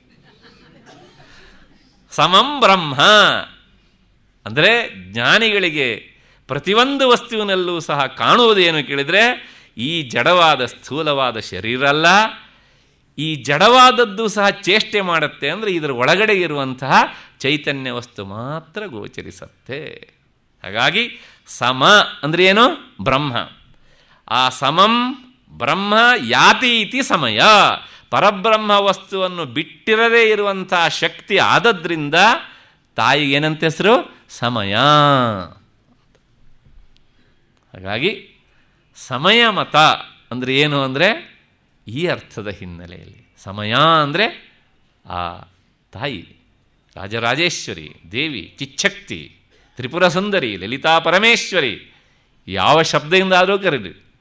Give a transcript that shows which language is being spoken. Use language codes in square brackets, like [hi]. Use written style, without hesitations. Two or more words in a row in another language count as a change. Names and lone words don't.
[sa] ಸಮಂ ಬ್ರಹ್ಮ [kn] ಅಂದರೆ ಜ್ಞಾನಿಗಳಿಗೆ ಪ್ರತಿಯೊಂದು ವಸ್ತುವಿನಲ್ಲೂ ಸಹ ಕಾಣುವುದೇನು ಕೇಳಿದರೆ ಈ ಜಡವಾದ ಸ್ಥೂಲವಾದ ಶರೀರ ಅಲ್ಲ, ಈ ಜಡವಾದದ್ದು ಸಹ ಚೇಷ್ಟೆ ಮಾಡುತ್ತೆ. ಅಂದರೆ ಇದರ ಒಳಗಡೆ ಇರುವಂತಹ ಚೈತನ್ಯ ವಸ್ತು ಮಾತ್ರ ಗೋಚರಿಸುತ್ತೆ. ಹಾಗಾಗಿ ಸಮ ಅಂದರೆ ಏನು? ಬ್ರಹ್ಮ. [sa] ಆ ಸಮಂ ಬ್ರಹ್ಮ ಯಾತಿ ಇತಿ ಸಮಯ. [kn] ಪರಬ್ರಹ್ಮ ವಸ್ತುವನ್ನು ಬಿಟ್ಟಿರದೇ ಇರುವಂತಹ ಶಕ್ತಿ ಆದದ್ರಿಂದ ತಾಯಿಗೆ ಏನಂತ ಹೆಸರು? ಸಮಯ. ಹಾಗಾಗಿ ಸಮಯ ಮತ ಅಂದರೆ ಏನು ಅಂದರೆ ಈ ಅರ್ಥದ ಹಿನ್ನೆಲೆಯಲ್ಲಿ ಸಮಯ ಅಂದರೆ ಆ ತಾಯಿ, ರಾಜರಾಜೇಶ್ವರಿ, ದೇವಿ, ಚಿಚ್ಚಕ್ತಿ, ತ್ರಿಪುರ ಸುಂದರಿ, ಲಲಿತಾ ಪರಮೇಶ್ವರಿ, ಯಾವ ಶಬ್ದದಿಂದ ಆದರೂ ಕರೀರಿ.